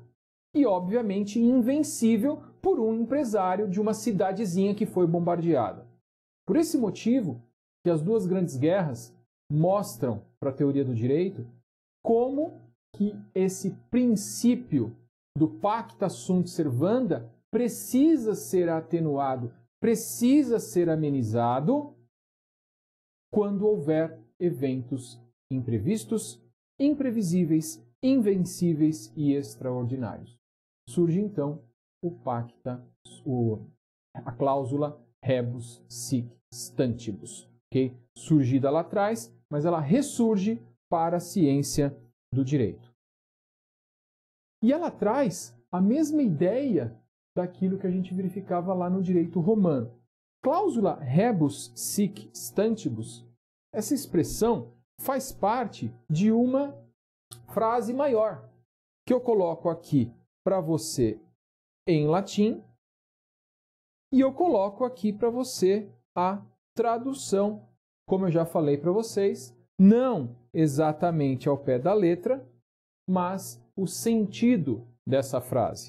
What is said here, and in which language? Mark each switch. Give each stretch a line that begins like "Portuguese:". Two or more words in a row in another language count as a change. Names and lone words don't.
Portuguese: E, obviamente, invencível por um empresário de uma cidadezinha que foi bombardeada. Por esse motivo, que as duas grandes guerras mostram para a teoria do direito como que esse princípio do
Latin: pacta sunt servanda
Portuguese: precisa ser atenuado, precisa ser amenizado quando houver eventos imprevistos, imprevisíveis, invencíveis e extraordinários. Surge então a cláusula
Latin: rebus sic stantibus,
Portuguese: okay? Surgida lá atrás, mas ela ressurge para a ciência do direito. E ela traz a mesma ideia daquilo que a gente verificava lá no direito romano.
Latin: Cláusula rebus sic stantibus,
Portuguese: essa expressão faz parte de uma frase maior, que eu coloco aqui para você em latim, e eu coloco aqui para você a tradução, como eu já falei para vocês, não exatamente ao pé da letra, mas o sentido dessa frase.